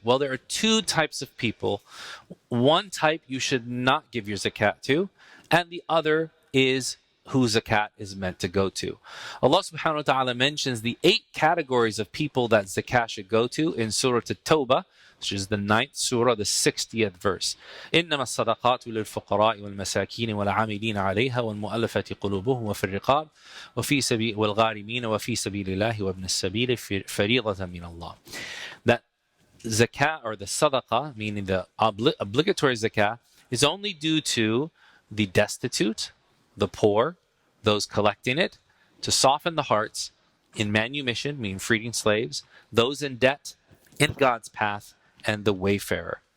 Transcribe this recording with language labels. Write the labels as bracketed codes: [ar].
[en] Well, there are two types of people. One type you should not give your zakat to, and the other is who zakat is meant to go to. Allah subhanahu wa ta'ala mentions the 8 categories of people that zakat should go to in Surah At-Tawbah, which is the 9th surah, the 60th verse. [ar] إنما الصدقات للفقراء والمساكين والعاملين عليها والمؤلفة قلوبهم وفي الرقاب وفي سبيل والغارمين وفي سبيل الله وابن السبيل فريضة من الله. [en] That zakat, or the sadaqah, meaning the obligatory zakat, is only due to the destitute, the poor, those collecting it, to soften the hearts, in manumission, meaning freeing slaves, those in debt, in God's path, and the wayfarer.